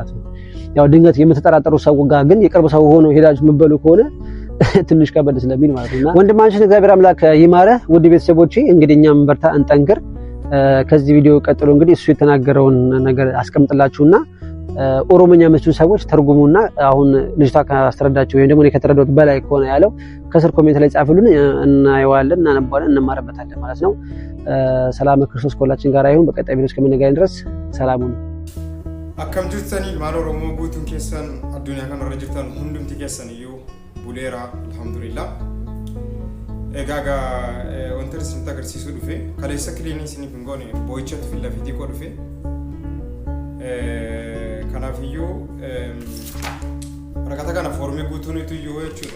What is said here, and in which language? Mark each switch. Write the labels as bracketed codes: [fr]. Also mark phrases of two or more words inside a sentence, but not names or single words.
[am] ማለት ነው። ያው ድንገት የምትጠራጠሩ ሰው ጋር ግን የቅርብ ሰው ሆኖ ሄዳችሁ መበሉ ከሆነ ትንሽ ከበድ ስለሚል ማለት ነውና ወንድማችን እግዚአብሔር አምላክ ይማረህ። ውድ ቤተሰቦቼ እንግዲህ እኛም በርታ እንጠንክር። ከዚህ ቪዲዮ ቀጥሎ እንግዲህ እሱ የተናገረውን ነገር አስቀምጥላችሁና ኦሮሞኛ የምትችሉ ሰዎች ተርጉሙና አሁን ልጅቷ ካስተረዳችሁ ወይም ደግሞ እኔ ከተረዳሁት በላይ ከሆነ ያለው ከስር ኮሜንት ላይ ጻፉልን፣ እናየዋለን፣ እናነባዋለን፣ እንማርበታለን ማለት ነው። ሰላም ክርስቶስ ከሁላችን ጋር ይሁን። በቀጣይ ቪዲዮ እስከምንገናኝ ድረስ ሰላሙን [om] akkam jirtanii ilmaan oromoo guutuun keessan addunyaa kanarra jirtan hundumti keessan iyyuu buleera alhamdulillah. Egaa wanti isin agarsiisuu dhufe kaleessa kiliinii isiniif hin goone boo'ichatti fillafiitii koo dhufe kanaaf iyyuu rakata kana foormii guutuun iyyuu jechuudha.